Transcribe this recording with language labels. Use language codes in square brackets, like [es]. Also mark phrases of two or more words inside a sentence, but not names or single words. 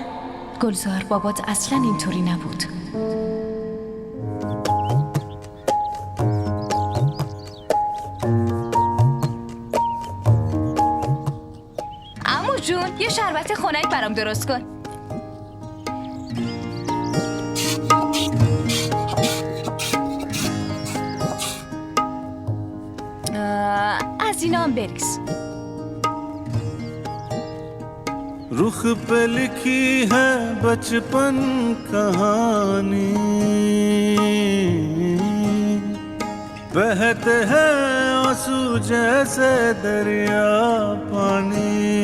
[fa] گلزار بابات اصلا اینطوری نبود. عمو جون یه شربت خنک برام درست کن. از اینا هم بریز. [hi] रुख पे लिखी है बचपन कहानी, बहते हैं आंसू जैसे दरिया पानी,